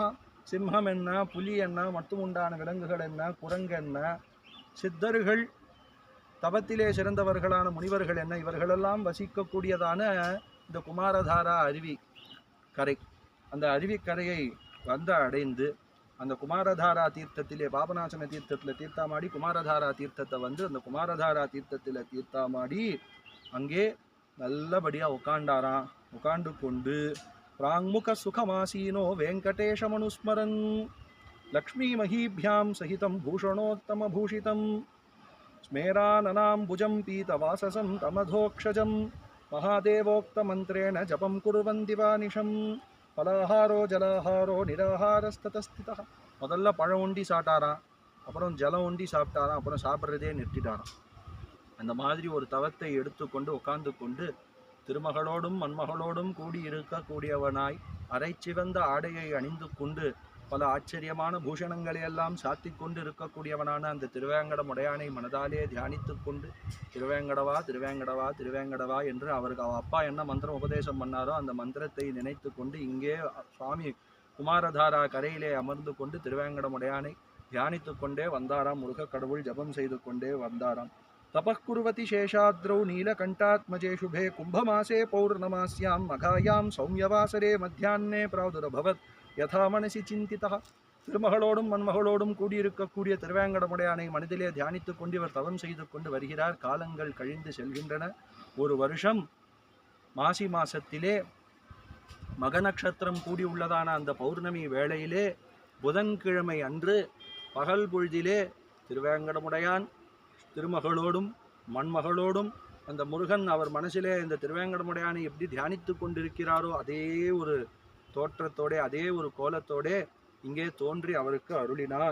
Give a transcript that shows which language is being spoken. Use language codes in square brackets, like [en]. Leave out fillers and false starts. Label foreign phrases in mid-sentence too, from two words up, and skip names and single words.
[ta] சிம்மம் என்ன, புலி என்ன, மட்டும் உண்டான விலங்குகள் என்ன, குரங்கு என்ன, சித்தர்கள், தபத்திலே சிறந்தவர்களான முனிவர்கள் என்ன, இவர்களெல்லாம் வசிக்கக்கூடியதான இந்த குமாரதாரா அருவி கரை, அந்த அருவிக்கரையை வந்து அடைந்து அந்த குமாரதாரா தீர்த்தத்திலே பாபநாசன தீர்த்தத்தில் தீர்த்தாமாடி குமாரதாரா தீர்த்தத்தை வந்து அந்த குமாரதாரா தீர்த்தத்தில் தீர்த்தாமாடி அங்கே நல்லபடியாக உட்காண்டாராம். உட்காண்டு கொண்டு [sa] प्राङ्मुख सुखमासीनो वेङ्कटेशमनुस्मरन् लक्ष्मीमहीभ्यां सहितं भूषणोत्तमभूषितं स्मेराननाम्बुजं पीतवाससं तमधोक्षजं महादेवोक्तमन्त्रेण जपं कुर्वन् दिवानिशं फलाहारो जलाहारो निराहारस्ततस्थितः. [ta] முதல்ல பழம் உண்டி சாப்பிட்டாராம், அப்புறம் ஜலம் உண்டி சாப்பிட்டாராம், அப்புறம் சாப்பிட்றதே நிறுத்திட்டாராம். அந்த மாதிரி ஒரு தவத்தை எடுத்துக்கொண்டு உட்கார்ந்து கொண்டு திருமகளோடும் மண்மகளோடும் கூடியிருக்கக்கூடியவனாய் அரை சிவந்த ஆடையை அணிந்து கொண்டு பல ஆச்சரியமான பூஷணங்களையெல்லாம் சாத்தி கொண்டு இருக்கக்கூடியவனான அந்த திருவேங்கடமுடையானை மனதாலே தியானித்து கொண்டு திருவேங்கடவா திருவேங்கடவா திருவேங்கடவா என்று அவருக்கு அப்பா என்ன மந்திரம் உபதேசம் பண்ணாரோ அந்த மந்திரத்தை நினைத்து கொண்டு இங்கே சுவாமி குமாரதாரா கரையிலே அமர்ந்து கொண்டு திருவேங்கடமுடையானை தியானித்து கொண்டே வந்தாராம். முருகக் கடவுள் ஜபம் செய்து கொண்டே வந்தாராம். [sa] तपः कुर्वति शेषाद्रौ नीलकण्ठात्मजे शुभे कुम्भमासे पौर्णमास्यां मघायां सौम्यवासरे मध्याह्ने प्रादुरभवत् यथा मनसि चिन्तितः. [ta] திருமகளோடும் மண்மகளோடும் கூடியிருக்கக்கூடிய திருவேங்கடமுடையானை மனதிலே தியானித்துக் கொண்டு இவர் தவம் செய்து கொண்டு வருகிறார். காலங்கள் கழிந்து செல்கின்றன. ஒரு வருஷம் மாசி மாசத்திலே மக நட்சத்திரம் கூடியுள்ளதான அந்த பௌர்ணமி வேளையிலே புதன்கிழமை அன்று பகல் பொழுதிலே திருவேங்கடமுடையான் திருமகளோடும் மண்மகளோடும் அந்த முருகன் அவர் மனசிலே இந்த திருவேங்கடமுடையானை எப்படி தியானித்து கொண்டிருக்கிறாரோ அதே ஒரு தோற்றத்தோட அதே ஒரு கோலத்தோட இங்கே தோன்றி அவருக்கு அருளினார்.